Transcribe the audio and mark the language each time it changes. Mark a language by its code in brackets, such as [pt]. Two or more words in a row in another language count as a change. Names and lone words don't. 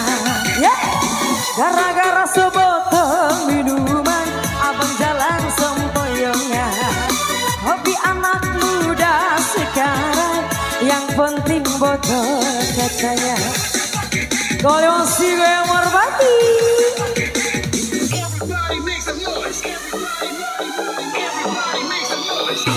[id] Gara-gara sebotol minuman, abang jalan sempoyongan. Hobi anak muda sekarang, yang penting botol katanya. Kalau masih gue merpati. [en] Everybody make some noise. Everybody make some noise.